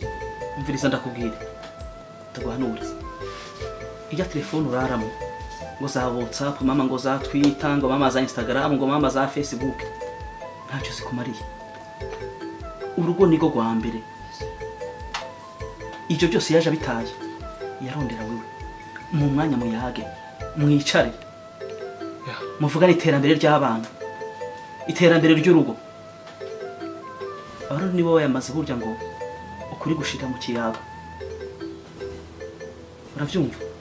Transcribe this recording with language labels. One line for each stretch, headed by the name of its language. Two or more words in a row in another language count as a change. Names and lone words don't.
Rundi: umviriza ndakubwira ndaguhanura ijya telefone uraramo ngo za WhatsApp mama ngo za Twitter ngo mama za Instagram ngo mama za Facebook ntacyo zikumariye. urugo nigo rwa mbere ibyo byose yaje abitaye yarondera wewe mu mwanya muyage mwicare muvugane iterambere ry'abana iterambere ry'urugo. Abaro nibo bayamaze burya ngo ukuri gushika mu kiyago uravyumva.